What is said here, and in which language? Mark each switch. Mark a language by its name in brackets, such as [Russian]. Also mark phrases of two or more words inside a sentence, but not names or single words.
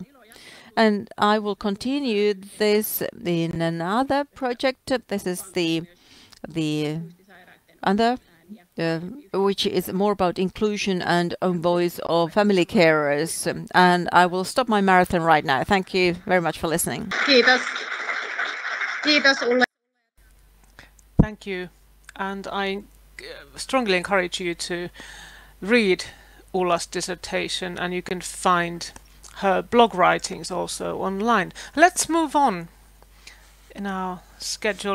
[English] And I will continue this in another project. This is the other, which is more about inclusion and own voice of family carers. And I will stop my marathon right now. Thank you very much for listening. [Finnish] Kiitos. Kiitos, Ulla. [English] Thank you. And I strongly encourage you to read Ulla's dissertation, and you can find her blog writings also online. Let's move on in our schedule.